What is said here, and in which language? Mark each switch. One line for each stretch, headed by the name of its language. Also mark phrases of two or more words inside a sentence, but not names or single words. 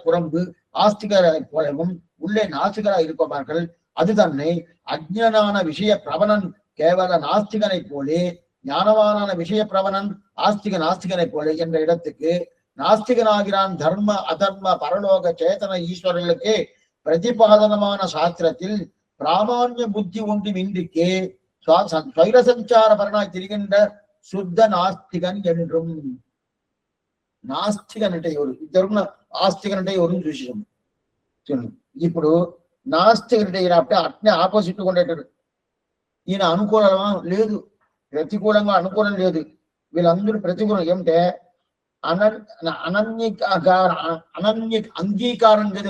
Tamil: புறம்பு ஆஸ்திகராய் போலவும் உள்ளே நாஸ்திகராய் இருப்பவர்கள் அது தன்னை அஜ்ஞான விஷய பிரபலன் கேவல நாஸ்திகனை போலே ஞானவானான விஷய பிரபலன் நாஸ்திகனை போலே என்ற இடத்துக்கு நாஸ்திகனாகிறான் தர்ம அதர்ம பரலோக சேதன ஈஸ்வரர்களுக்கு பிரதிபாதனமான சாஸ்திரத்தில் பிராமான்ய புத்தி ஒன்றும் இன்றிக்கே ஸ்வைரசஞ்சார பரனாய் திரிகின்ற சுத்த நாஸ்திகன் என்றும்.
Telugu: నాస్తికన్ అంటే ఎవరు? ఇద్దరున్న ఆస్తికన్ అంటే ఎవరు చూసాం. ఇప్పుడు నాస్తికన్ అంటే ఈయన అట్నే ఆపోజిట్ ఉండేటాడు. ఈయన అనుకూలమా? లేదు. ప్రతికూలంగా అనుకూలం లేదు. వీళ్ళందరూ ప్రతికూలం. ఏమిటే అంగీకారం లేదు.